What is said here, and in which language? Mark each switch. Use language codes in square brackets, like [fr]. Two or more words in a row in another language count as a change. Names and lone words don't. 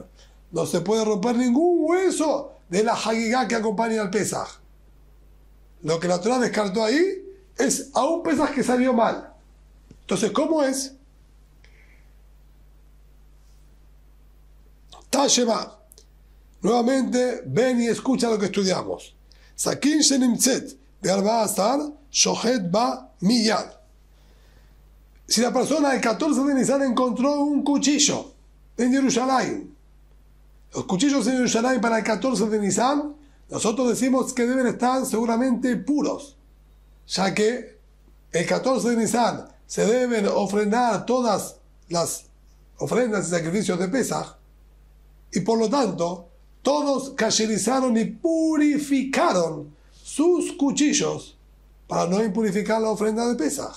[es] No se puede romper ningún hueso de la Hagigá que acompaña al Pesaj. Lo que la Torá descartó ahí es a un Pesaj que salió mal. Entonces, ¿cómo es? Tashema. Nuevamente, ven y escucha lo que estudiamos. [he] סכין שנמצאת בארבעה עשר שוחט בה מיד. [es] Si la persona el 14 de Nisan encontró un cuchillo en Jerusalén, los cuchillos en Jerusalén para el 14 de Nisan, nosotros decimos que deben estar seguramente puros, ya que el 14 de Nisan se deben ofrendar todas las ofrendas y sacrificios de Pesaj, y por lo tanto, todos casherizaron y purificaron sus cuchillos para no impurificar la ofrenda de Pesaj.